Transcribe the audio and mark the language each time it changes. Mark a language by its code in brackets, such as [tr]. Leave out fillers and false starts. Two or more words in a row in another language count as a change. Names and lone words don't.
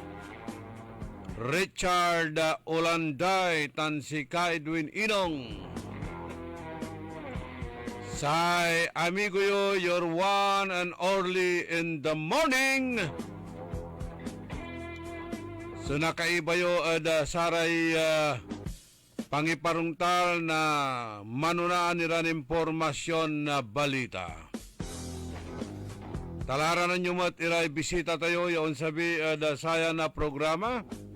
[pag] Richard Olanday tan si Edwin Inong. Say amigo yo, [en] your one and only in the morning. [pag] So nakaiba yo saray pangiparungtal na manunaan niran impormasyon na balita. Talaranan nyo mat iray bisita tayo yaon sabi saya na programa.